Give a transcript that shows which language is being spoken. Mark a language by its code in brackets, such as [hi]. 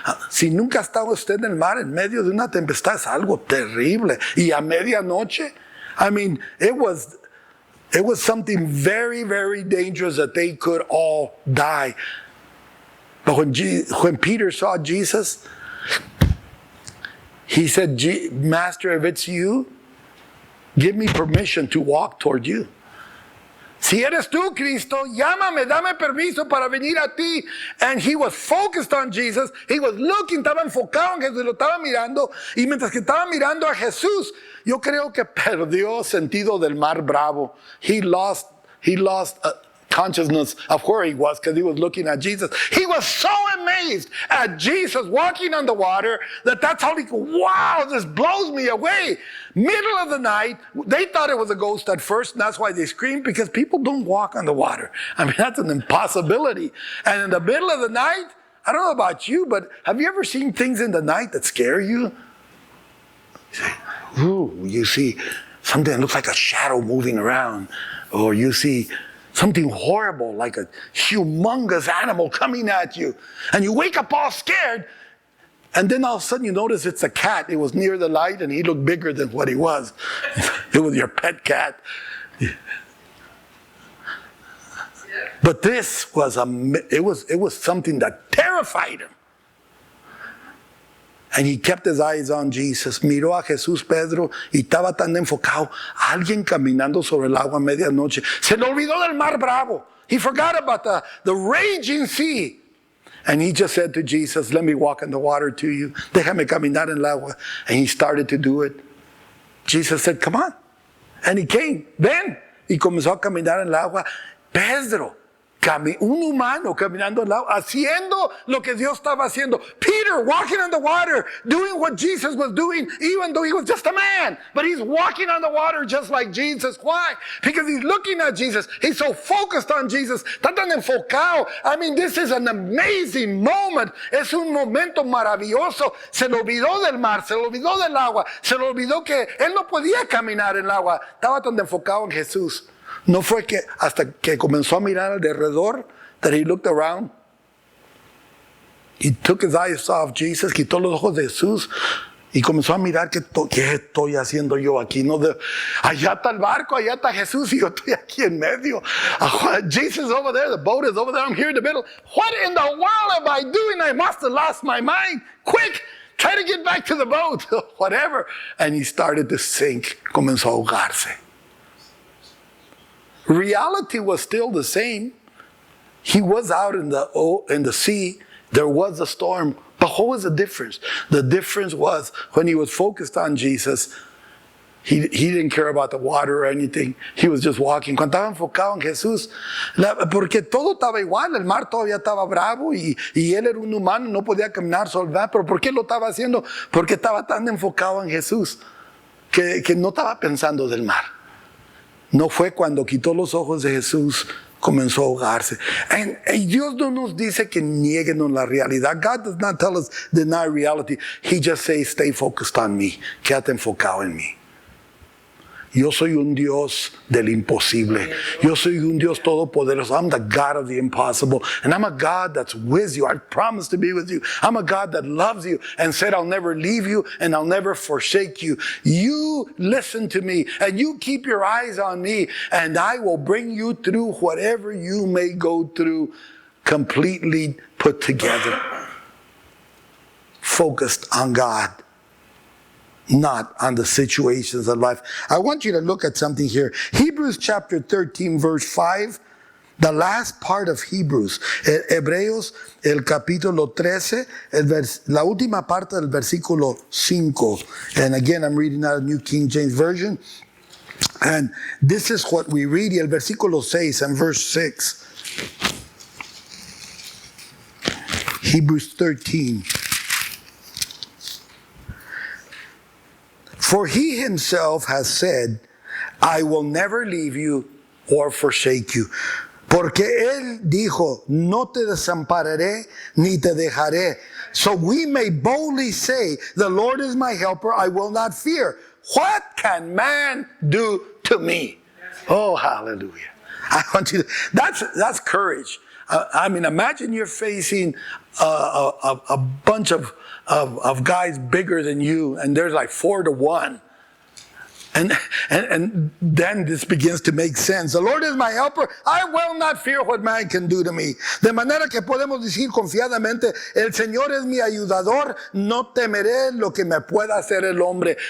[es] Si nunca ha estado usted en el mar, en medio de una tempestad, es algo terrible. Y a medianoche, [en] I mean, it was something very, very dangerous that they could all die. But when Peter saw Jesus, he said, Master, if it's you, give me permission to walk toward you. [es] Si eres tú, Cristo, llámame, dame permiso para venir a ti. [en] And he was focused on Jesus. He was looking, [es] estaba enfocado en Jesús, lo estaba mirando. Y mientras que estaba mirando a Jesús, yo creo que perdió sentido del mar bravo. [en] He lost consciousness of where he was because he was looking at Jesus. He was so amazed at Jesus walking on the water that's how he go, wow, this blows me away. Middle of the night, they thought it was a ghost at first, and that's why they screamed, because people don't walk on the water. I mean, that's an impossibility. And in the middle of the night, I don't know about you, but have you ever seen things in the night that scare you? You say, ooh, you see something that looks like a shadow moving around, or you see something horrible like a humongous animal coming at you, and you wake up all scared, and then all of a sudden you notice it's a cat. It was near the light and he looked bigger than what he was. It was your pet cat. But this was it was something that terrified him. And he kept his eyes on Jesus. [es] Miró a Jesús, Pedro, y estaba tan enfocado. Alguien caminando sobre el agua a medianoche. Se le olvidó del mar bravo. [en] He forgot about the raging sea. And he just said to Jesus, let me walk in the water to you. [es] Déjame caminar en el agua. [en] And he started to do it. Jesus said, come on. And he came. [es] Ven. Y comenzó a caminar en el agua. Pedro, un humano caminando al lado, haciendo lo que Dios estaba haciendo. [en] Peter walking on the water, doing what Jesus was doing, even though he was just a man. But he's walking on the water just like Jesus. Why? Because he's looking at Jesus. He's so focused on Jesus. [es] Está tan enfocado. [en] I mean, this is an amazing moment. [es] Es un momento maravilloso. Se le olvidó del mar, se le olvidó del agua, se le olvidó que él no podía caminar en el agua. Estaba tan enfocado en Jesús. No fue que hasta que comenzó a mirar alrededor, [en] that he looked around. He took his eyes off Jesus, [es] quitó los ojos de Jesús y comenzó a mirar qué estoy haciendo yo aquí. No allá está el barco, allá está Jesús y yo estoy aquí en medio. [en] Jesus is over there, the boat is over there, I'm here in the middle. What in the world am I doing? I must have lost my mind. Quick, try to get back to the boat, whatever. And he started to sink, comenzó a ahogarse. Reality was still the same. He was out in the sea. There was a storm. But what was the difference? The difference was when he was focused on Jesus, he didn't care about the water or anything. He was just walking. [es] Cuando estaba enfocado en Jesús, porque todo estaba igual. El mar todavía estaba bravo y él era un humano, no podía caminar sobre el mar. Pero ¿por qué lo estaba haciendo? Porque estaba tan enfocado en Jesús que no estaba pensando del mar. No fue cuando quitó los ojos de Jesús, comenzó a ahogarse. Y Dios no nos dice que nieguenos la realidad. [en] God does not tell us deny reality. He just says, stay focused on me. [es] Quédate enfocado en mí. Yo soy un Dios del imposible. Yo soy un Dios todopoderoso. [en] I'm the God of the impossible. And I'm a God that's with you. I promise to be with you. I'm a God that loves you and said, I'll never leave you and I'll never forsake you. You listen to me and you keep your eyes on me and I will bring you through whatever you may go through, completely put together. Focused on God, not on the situations of life. I want you to look at something here. Hebrews chapter 13, verse 5. The last part of Hebrews. [es] Hebreos, el capítulo 13, la última parte del versículo 5. [en] And again, I'm reading out of New King James Version. And this is what we read. [es] El versículo 6 [en] and verse 6. Hebrews 13. For he himself has said, I will never leave you or forsake you. [es] Porque él dijo, no te desampararé ni te dejaré. [en] So we may boldly say, the Lord is my helper, I will not fear. What can man do to me? Oh, hallelujah. I want you to, that's courage. I mean, imagine you're facing a bunch of guys bigger than you, and there's like 4-1. And then this begins to make sense. The Lord is my helper. I will not fear what man can do to me. [es] De manera que podemos decir confiadamente, el Señor es mi ayudador, no temeré lo que me pueda hacer el hombre.